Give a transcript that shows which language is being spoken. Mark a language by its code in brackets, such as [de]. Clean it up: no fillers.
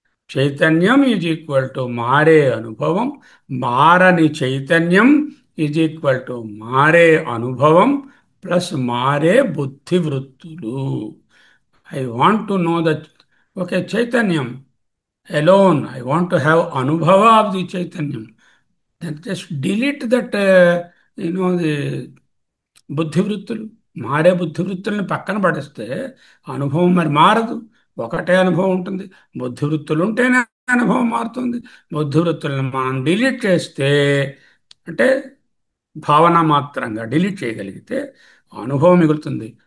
[te] చైతన్యం [en] is equal to [te] మారే అనుభవం, మారని చైతన్యం ఈజ్ ఈక్వల్ టు మారే అనుభవం ప్లస్ మారే బుద్ధి వృత్తులు. [en] I want to know the okay చైతన్యం alone. I want to have anubhava of the chaitanyam. Then just delete that, the బుద్ధివృత్తులు. [te] మారే బుద్ధివృత్తుల్ని పక్కన పడేస్తే అనుభవం మరి మారదు. ఒకటే అనుభవం ఉంటుంది. బుద్ధివృత్తులు ఉంటేనే అనుభవం మారుతుంది. బుద్ధివృత్తులను మనం డిలీట్ చేస్తే, అంటే భావన మాత్రంగా డిలీట్ చేయగలిగితే అనుభవం మిగులుతుంది.